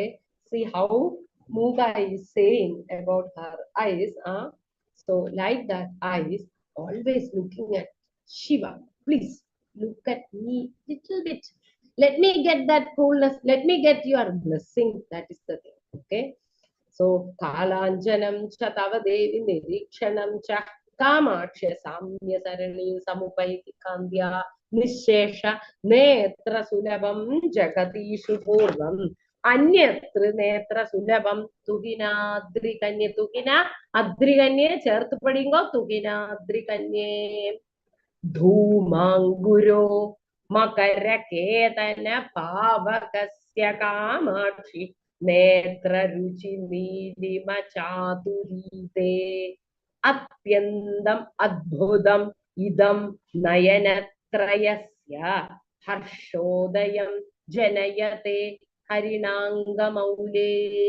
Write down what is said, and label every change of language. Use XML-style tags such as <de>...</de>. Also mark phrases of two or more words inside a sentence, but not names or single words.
<en>See how Mookha is saying about her eyes. So like that eyes, always looking at Shiva. Please look at me little bit. Let me get that coolness. Let me get your blessing. That is the thing. Okay. So</en> <sa>Kalanjanam cha tava devi nirikshanam cha Kamakshya samya sarani samupaiti kandya nishesha netra sulabam jagatishu purvam Anyatra netra sulabam tuginadrikanye tugina adrikanye</sa> <ml>ചേർത്ത് പഠിങ്ങോ</ml> <sa>തുകിനാദ്രികന്യേ ധൂമാങ്കുരോ മകരകേതന പാവകസ്യ കാമാക്ഷി നേത്രരുചി നീലിമ ചാതുരീതേ അത്യന്തം അദ്ഭുതം ഇദം നയനത്രയസ്യ ഹർഷോദയം ജനയത്തെ ഹരിണാംഗമൗലേ</sa>